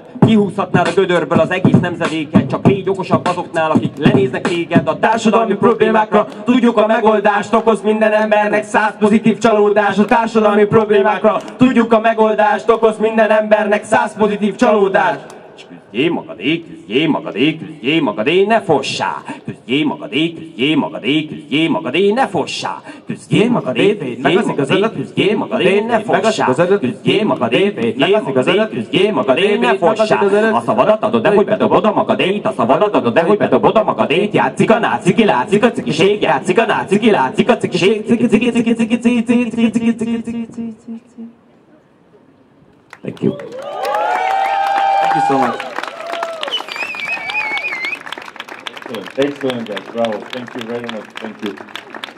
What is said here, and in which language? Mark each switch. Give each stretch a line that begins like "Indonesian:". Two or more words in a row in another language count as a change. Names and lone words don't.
Hungarian: Kihúzhatnád a gödörből az egész nemzedéket. Csak légy okosabb azoknál, akik lenéznek téged. A társadalmi problémákra tudjuk a megoldást. Okoz minden embernek 100 pozitív csalódás. A társadalmi problémákra tudjuk a megoldást. Okoz minden embernek 100 pozitív csalódást. Küzdjé magadé, küzdjé magadé, küzdjé magadé, ne fossá! Küzdjé magadé, küzdjé magadé, küzdjé magadé, ne fossá! Küzdjé magadé, küzdjé magadé, küzdjé magadé, ne fossá! Küzdjé magadé, küzdjé magadé, ne fossá! A szavadat adod, de hogy bedobod a magadét, a szavadat adod, de hogy bedobod a magadét. Játszik a náci, ki látszik a cikiség, játszik a náci, ki látszik a cikiség, ciki ciki ciki ciki ciki ciki ciki ciki ciki ciki.
English: Thank you. Thank you so much. Excellent, guys. Bravo. Thank you very much. Thank you.